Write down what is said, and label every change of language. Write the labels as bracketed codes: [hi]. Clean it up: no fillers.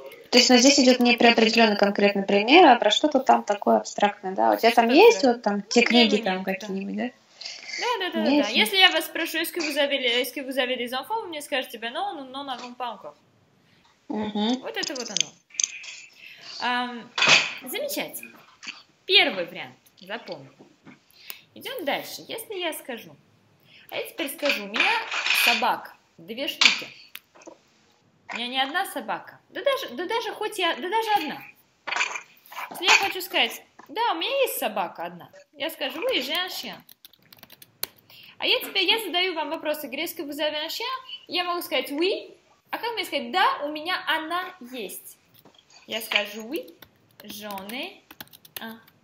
[ru] То есть, но здесь идет не про определенный конкретный пример, а про что-то там такое абстрактное, да? У тебя там есть вот там те книги там какие-нибудь, да? Да. Если я вас спрошу, [fr] est-ce que vous avez des enfants, vous [ru] мне скажете, [fr] ben non, nous n'en avons pas encore. [ru] Вот это вот оно. Замечательно. Первый вариант, запомнил. Идем дальше. Если я скажу, а я теперь скажу, у меня собак 2 штуки. У меня не одна собака. Да даже одна. Если я хочу сказать, да, у меня есть собака одна, я скажу, [fr] oui, j'ai un chien. [ru] А я задаю вам вопрос, [fr] est-ce que vous avez un chien? [ru] Я могу сказать oui, а как мне сказать, да, у меня она есть? Я скажу [fr] oui, j'en ai un.